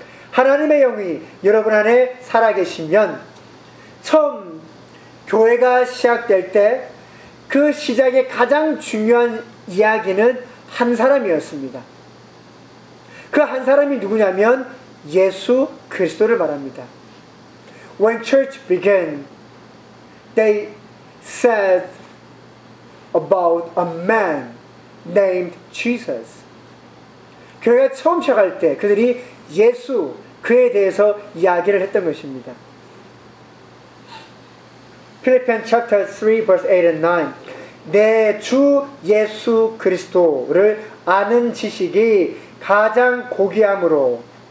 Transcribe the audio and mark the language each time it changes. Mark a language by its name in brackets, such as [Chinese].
[Korean] 하나님의 영이 여러분 안에 살아계시면 처음 교회가 시작될 때 그 시작의 가장 중요한 이야기는 한 사람이었습니다. 그 한 사람이 누구냐면 예수 그리스도를 말합니다. [English] When church began, they said about a man named Jesus. [Korean] 교회가 처음 시작할 때 그들이 예수 그에 대해서 이야기를 했던 것입니다. [English] Philippians chapter 3 verse 8 and 9. [Korean] 내 주 예수 그리스도를 아는 지식이 가장 고귀함으로